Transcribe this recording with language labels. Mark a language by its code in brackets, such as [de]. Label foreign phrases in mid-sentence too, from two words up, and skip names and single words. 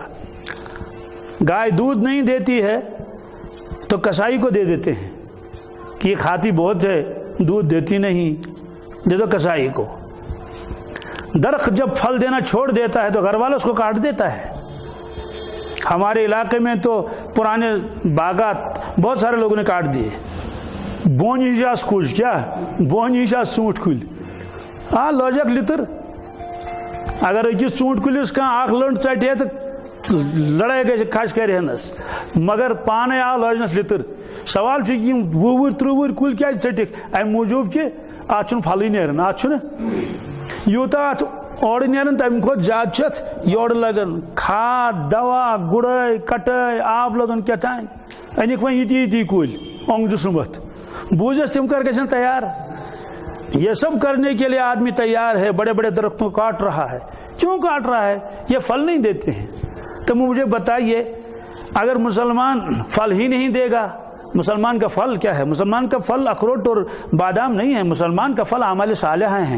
[ur] گائے دودھ نہیں دیتی ہے تو کسائی کو دے دیتے ہیں کہ یہ کھاتی بہت ہے، دودھ دیتی نہیں، دے دو کسائی کو۔ درخت جب پھل دینا چھوڑ دیتا ہے تو گھر والا اس کو کاٹ دیتا ہے۔ ہمارے علاقے میں تو پرانے باغات بہت سارے لوگوں نے کاٹ دیے۔ [ks] بونی جاس [ur] کچھ کیا [ks] بونی جاس ژوٗنٛٹھۍ کُلۍ لٲجکھ لِتٕر، اگر أکِس ژوٗنٛٹھۍ کُلِس کانٛہہ اکھ لٔنٛڈ ژٹہِ ہے تو لڑٲے گژھِ کھش کرہنس، مگر پانے آو لٲجنس لِتٕر۔ سوال چھُ یِم 20 وُہٕرۍ 30 وُہٕرۍ کُلۍ کیازِ ژٔٹِکھ؟ امہِ موٗجوٗب کہِ اتھ چھُنہٕ پھلٕے نیران، اتھ چھُنہٕ یوٗتاہ اتھ اورٕ نیران تمہِ کھۄتہٕ زیادٕ چھُ اتھ یورٕ لگان کھاد دوا گُڑٲے کٹٲے آب لگان کیٛاتھانۍ، أنِکھ وۄنۍ یِتی یِتی کُلۍ اوٚنٛگجہِ سُمبتھ، بوٗزِس تِم کر گژھن تیار؟ [ur] یہ سب کرنے کے لیے آدمی تیار ہے، بڑے بڑے درختوں کو کاٹ رہا ہے۔ کیوں کاٹ رہا ہے؟ یہ پھل نہیں دیتے ہیں۔ تو مجھے بتائیے اگر مسلمان پھل ہی نہیں دے گا، مسلمان کا پھل کیا ہے؟ مسلمان کا پھل اخروٹ اور بادام نہیں ہے، مسلمان کا پھل اعمال صالحہ ہیں۔